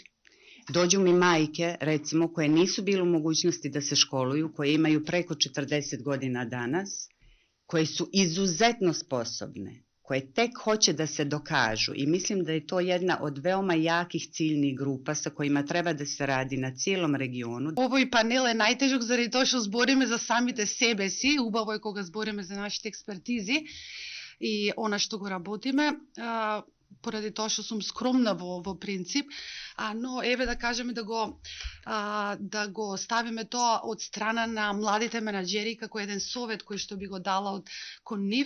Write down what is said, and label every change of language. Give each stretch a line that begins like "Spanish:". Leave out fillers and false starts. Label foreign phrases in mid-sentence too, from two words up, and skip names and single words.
Serbian: Dođu mi majke, recimo, koje nisu bile u mogućnosti da se školuju, koje imaju preko 40 godina danas, koje su izuzetno sposobne, koje tek hoće da se dokažu i mislim da je to jedna od veoma jakih ciljnih grupa sa kojima treba da se radi na cijelom regionu.
Macedonian: Овој панел е најтежок заради тоа што збориме за самите себе си, убаво е кога збориме за нашите експертизи и она што го работиме, поради тоа што сум скромна во принцип, но еве да кажеме да го ставиме тоа од страна на младите менаџери како еден совет кој што би го дала кон нив.